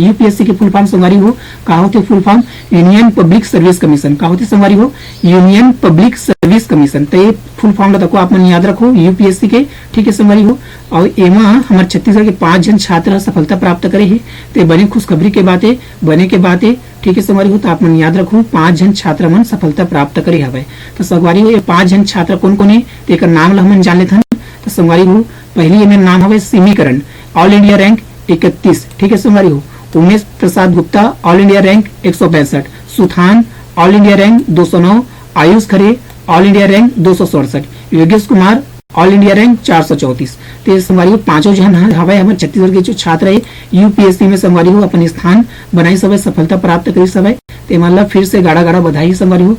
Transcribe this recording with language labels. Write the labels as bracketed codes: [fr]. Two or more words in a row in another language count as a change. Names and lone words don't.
[hne] UPSC की [en] full form [hne] संगवारी हो का होती [en] full form Union Public Service Commission [hne] का होती संगवारी हो यूनियन पब्लिक सर्विस कमीशन। तो ये [en] full form [hne] तक आप मन याद रखो UPSC के, ठीक है संगवारी हो। और एमा हमारे छत्तीसगढ़ के 5 जन छात्र सफलता प्राप्त करे है। तो बने खुशखबरी के बातें बने के बातें, ठीक है संगवारी हो। तो आप मन याद रखो 5 जन छात्र मन सफलता प्राप्त करे हवे। तो संगवारी हो ये 5 जन छात्र कौन कौन है तो एक नाम ला हमन जान लेथन। तो संगवारी हो पहली मेरा नाम हवे सिमीकरण [en] All India Rank [hne] 31, ठीक है संगवारी हो। उमेश प्रसाद गुप्ता [en] All India Rank [hne] 165, सुथान [en] All India Rank [hne] 209, आयुष खरे [en] All India Rank [hne] 267, योगेश कुमार [en] All India Rank [hne] 434। तो संगवारी हो 5 जन हवाई हमारे छत्तीसगढ़ के जो छात्र है UPSC में संगवारी हो अपन स्थान बनाई सब सफलता प्राप्त करी सब ते मतलब फिर से गाड़ा बधाई संगवारी हो।